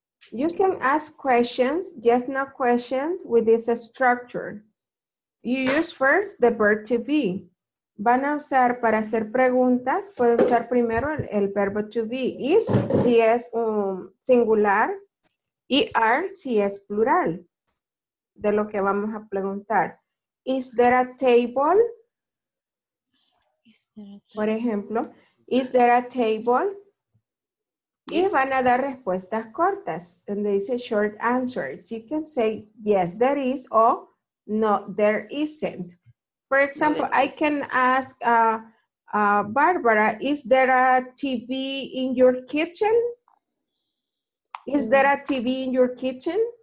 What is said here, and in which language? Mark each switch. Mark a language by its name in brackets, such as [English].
[English] You can ask questions, just no questions with this structure. You use first the verb to be. [Spanish] Van a usar para hacer preguntas, pueden usar primero el verbo to be. Is si es un singular y are si es plural de lo que vamos a preguntar. [English] Is there a table? [Spanish] Por ejemplo, [English] is there a table? Yes. [Spanish] Y van a dar respuestas cortas, donde dice [English] short answers. You can say, yes, there is, or no, there isn't. For example, I can ask Barbara, is there a TV in your kitchen? Is there a TV in your kitchen?